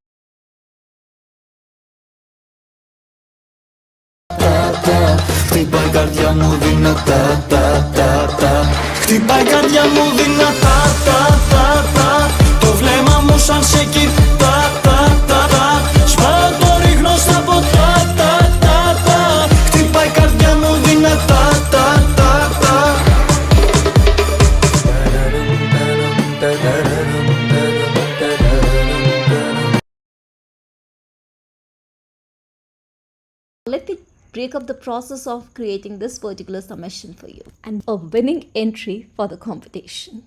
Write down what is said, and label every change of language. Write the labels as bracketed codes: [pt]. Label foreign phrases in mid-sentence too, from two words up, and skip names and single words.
[el] χτυπάει καρδιά μου δυνατά, χτυπάει καρδιά μου δυνατά, το βλέμμα μου σαν σε κοιτά, σπάω το ρίχνω στα ποτά, χτυπάει καρδιά μου δυνατά. [en] Let me break up the process of creating this particular submission for you and a winning entry for the competition.